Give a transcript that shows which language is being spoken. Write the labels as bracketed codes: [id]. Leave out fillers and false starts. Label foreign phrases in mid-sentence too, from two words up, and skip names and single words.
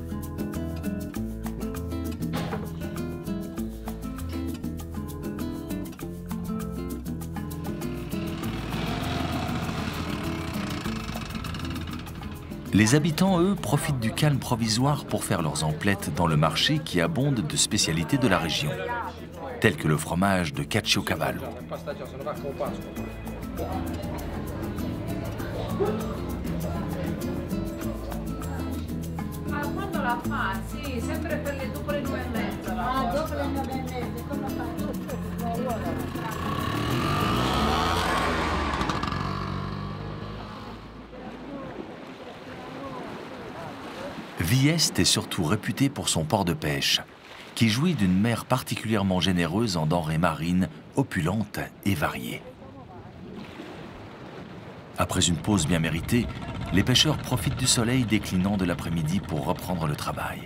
[fr] Les habitants, eux, profitent du calme provisoire pour faire leurs emplettes dans le marché qui abonde de spécialités de la région, telles que le fromage de Caciocavallo. [it] La fa, sì, sempre dopo le 9:30. Ah, dopo le 9:30, come fa? [fr] Vieste est surtout réputé pour son port de pêche, qui jouit d'une mer particulièrement généreuse en denrées marines, opulentes et variées. Après une pause bien méritée, les pêcheurs profitent du soleil déclinant de l'après-midi pour reprendre le travail.